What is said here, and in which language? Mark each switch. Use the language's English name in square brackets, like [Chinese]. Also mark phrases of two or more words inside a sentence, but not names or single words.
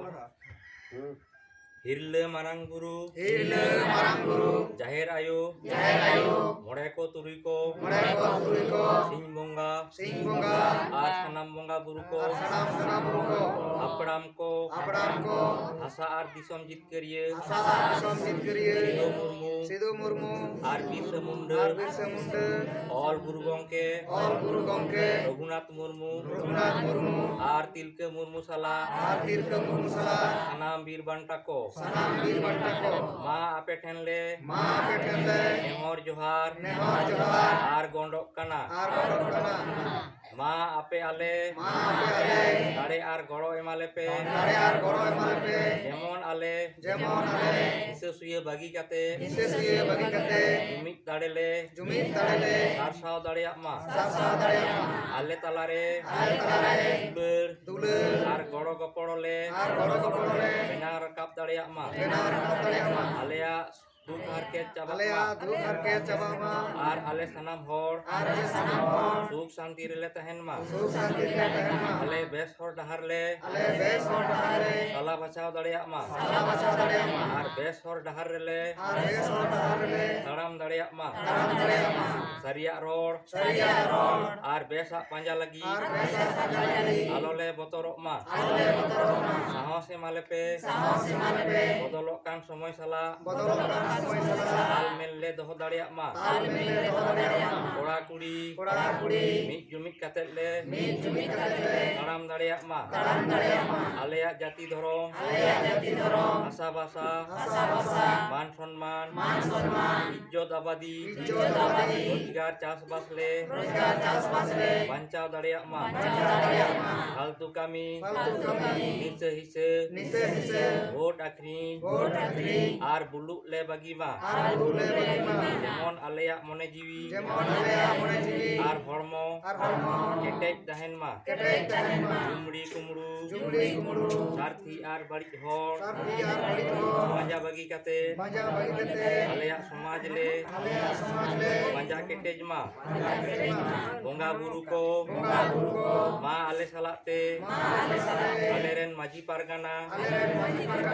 [Santali] हिरले मारांग गुरु जाहेर आयो मोड़े को तुरी को सिंह बोंगा आर सनाम बोंगा बुरु को अपड़ाम को आशा आर दिसम जितकरिये सिदो मुर्मू आर बिरसा मुंडा ऑल गुरु गंके रघुनाथ मुर्मू आर तिलके मुर्मू साला सनाम बीर बंटा को मा आपे ठेन ले नेहर जोहार आर गोंडक कना मा आपे आले दाड़े आर गड़ो एमाले पे जेमन आले हिसे सुये बागी काते जुमित दाड़े ले सारसाव दाड़ेयाग मा आले तालारे दुलार आर गड़ो गपड़ो ले बेना रकाब दाड़ेयाग मा आलेया दुख हारके चाबा मा आर आले सनाम होर सुख शांति रे तहन मा आले बेस होर डहार ले साला बचाव दाड़ेयाग मा आर बेस होर डहार रे ताड़ाम दाड़ेयाग मा सरिया रोड आर बेसा पांजा लगी आलो ले बतरक मा साहस एमाले पे बदलक कान समय साला तालमेल ले दोहो दाड़ेयाग मा कोड़ा कुड़ी मिद जुमिद काते ले ताड़ाम दाड़ेयाग मा आलेयाग जाति धरम आशा बासा मान सम्मान इज्जत आबादी रोजगार चाषबास ले बांचाव दाड़ेयाग मा फालतू कामी हिसे भोट आखरिन आर बुलुक ले बागी मा जेमन आलेयाग मने जीवी आर हड़मो केटेज तहन मा जुमड़ी कुमड़ू सारथी आर बाड़ी हर बांजा बागी काते आलेयाग समाज ले बांजा केटेज मा बोंगा बुरु को मा आले सालाते आलेरेन माजी पारगाना